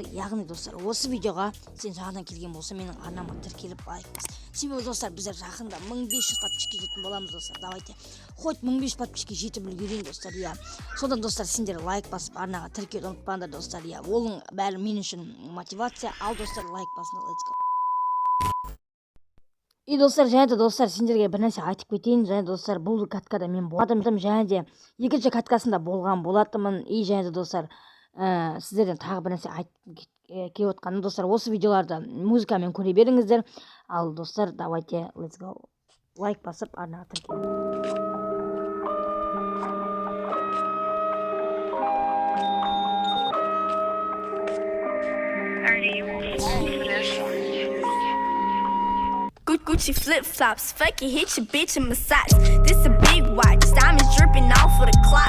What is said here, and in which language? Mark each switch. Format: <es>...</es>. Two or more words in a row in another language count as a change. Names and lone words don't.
<kk>Яғни достар, осы видеоға сен жаңадан келген болса, менің арнама тіркеліп лайк бас. Себебі достар, біздер жақында 1500 подписчикке жетін боламыз достар.</kk> <ru>Давайте, хоть</ru> <kk>1500 подписчикке жетіп үлгерейін достар, иә. Содан достар, сендер лайк басып, арнаға тіркелуді ұмытпаңдар достар, иә. Оның бәрі мен үшін мотивация. Ал достар, лайк басыңдар,</kk> <en>let's go.</en> <kk>И достар, және де достар, сендерге бір нәрсе айтып кетейін. Және достар, бұл каткада мен болатым, және де екінші каткасында болған болатымын. И және де достар, сіздерден тағы бір нәрсе айтып келіп отқаным достар, осы видеоларды музыкамен көре беріңіздер. Ал достар, давайте,</kk> <en>let's go.</en> <kk>Лайк басып, арнаға тіркеліңіздер.</kk> <en>Gucci flip-flops, fuck it, hit your bitch and massage. This a big watch, diamonds dripping off of the clock.</en>